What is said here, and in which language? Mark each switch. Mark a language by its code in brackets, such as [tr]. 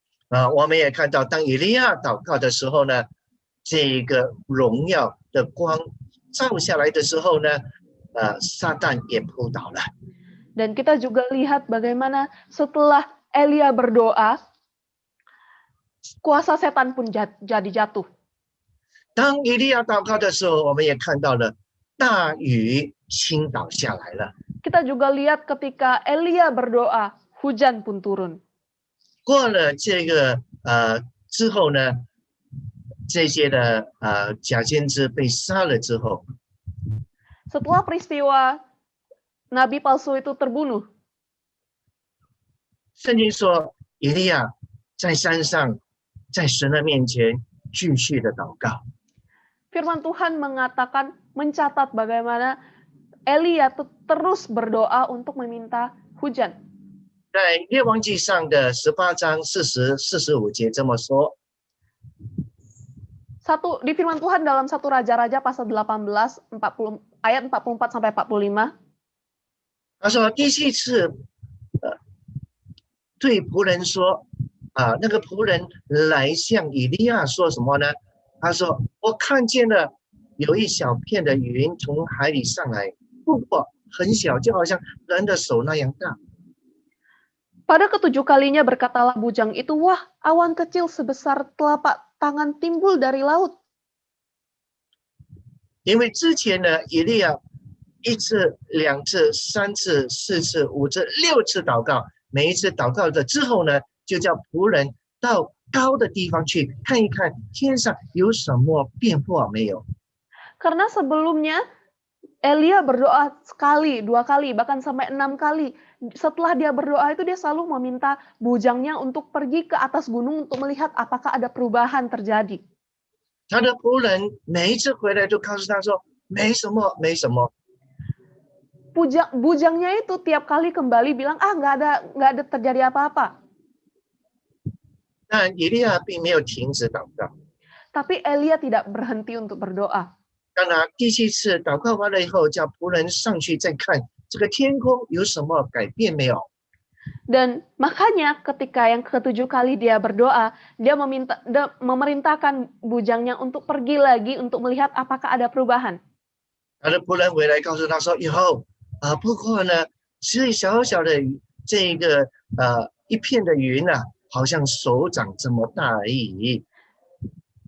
[zh] 我们也看到，当以利亚祷告的时候呢，这个荣耀的光照下来的时候呢，撒旦也扑倒了。 [id] Dan kita juga lihat bagaimana setelah Elia berdoa, kuasa setan pun jadi jatuh. [zh] 当以利亚祷告的时候，我们也看到了大雨倾倒下来了。 [id] Kita juga lihat ketika Elia berdoa, hujan pun turun. [zh] 过了这个之后呢，这些的假先知被杀了之后， [id] Setelah peristiwa nabi palsu itu terbunuh, [zh] 圣经说以利亚在山上，在神的面前继续的祷告。 [id] firman Tuhan mengatakan, mencatat bagaimana Elia terus berdoa untuk meminta hujan. [zh] 在列王记上的18章40、45节这么说。 [id] Di firman Tuhan dalam 1 Raja-Raja pasal 18, ayat 44 sampai 45. [zh] 他说第7次对仆人说那个仆人来向以利亚说什么呢？他说我看见了有一小片的云从海里上来，不过很小，就好像人的手那样大。 [id] Pada ketujuh kalinya berkatalah bujang itu, wah, awan kecil sebesar telapak tangan timbul dari laut. [zh] 因为之前呢，以利亚1次、2次、3次、4次、5次、6次祷告，每一次祷告了之后呢，就叫仆人到高的地方去看一看天上有什么变化没有。 [id] Karena sebelumnya Elia berdoa sekali, 2 kali, bahkan sampai 6 kali. Setelah dia berdoa itu dia selalu meminta bujangnya untuk pergi ke atas gunung untuk melihat apakah ada perubahan terjadi. [zh] 他的仆人每一次回来就告诉他说没什么，没什么。 [id] Bujangnya itu tiap kali kembali bilang, nggak ada terjadi apa-apa. [zh] 但以利亚并没有停止祷告。 [id] Tapi Elia tidak berhenti untuk berdoa. [zh] 当他第7次祷告完了以后，叫仆人上去再看这个天空有什么改变没有。 [id] Dan makanya ketika yang ke-7 kali dia berdoa, dia memerintahkan bujangnya untuk pergi lagi untuk melihat apakah ada perubahan. [zh] 他的仆人回来告诉他说：“以后不过呢，是小小的这个一片的云啊，好像手掌这么大而已。”